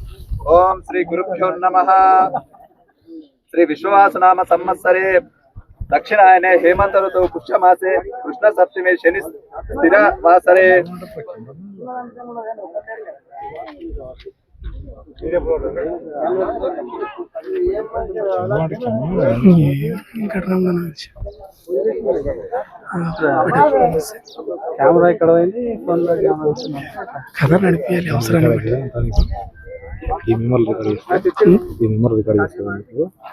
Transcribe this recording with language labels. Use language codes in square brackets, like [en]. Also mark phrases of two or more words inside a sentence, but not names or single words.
[sa] ओम श्री गुरुभ्यो नमः। श्री विश्वावसुनाम संवत्सरे दक्षिणायने हेमंत ऋतु पुष्यमासे कृष्ण सप्तमी शनि स्थिर वासरे [te] కెమెరా ఇక్కడ పోయింది కథ నడిపించాలి అవసరాన్ని బట్టి ఈ మెమరీ రికార్డ్ చేస్తాను